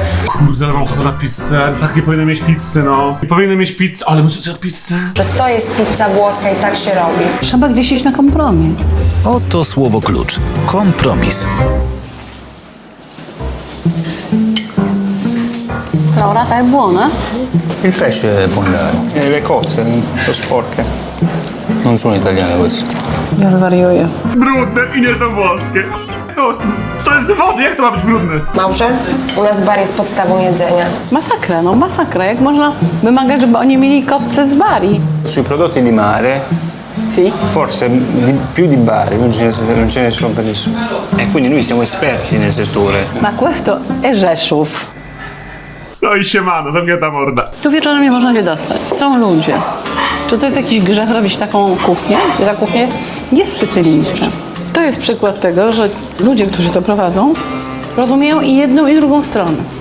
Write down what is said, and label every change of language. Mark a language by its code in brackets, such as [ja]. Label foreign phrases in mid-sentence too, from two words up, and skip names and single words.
[pl] Kurde, ale mam ochotę na pizzę, ale tak nie powinienem mieć pizzy, no. Nie powinienem mieć pizzy, ale muszę zjeść pizzę. Że to jest pizza włoska i tak się robi. Trzeba gdzieś iść na kompromis. Oto słowo klucz. Kompromis. Laura, tak było, no? [it] Il pesce può andare. E le cozze sono sporche. Non sono italiane queste. [pl] Ja wariuję. Brudne i nie są włoskie. To jest z wody, jak to ma być brudne? Małże, u nas bar jest podstawą jedzenia. Masakra, no masakra. Jak można wymagać, żeby oni mieli kotce z Bari? [it] Sui prodotti di mare, Si. forse più di Bari, non ce ne sono per nessuno. E quindi noi siamo esperti nel settore. Na questo è Rzeszów. [pl] No i siemano, zamknięta morda. Tu wieczorem nie można się dostać. Są ludzie. Czy to jest jakiś grzech robić taką kuchnię? Ta kuchnia jest sycylijska. To jest przykład tego, że ludzie, którzy to prowadzą, rozumieją i jedną, i drugą stronę.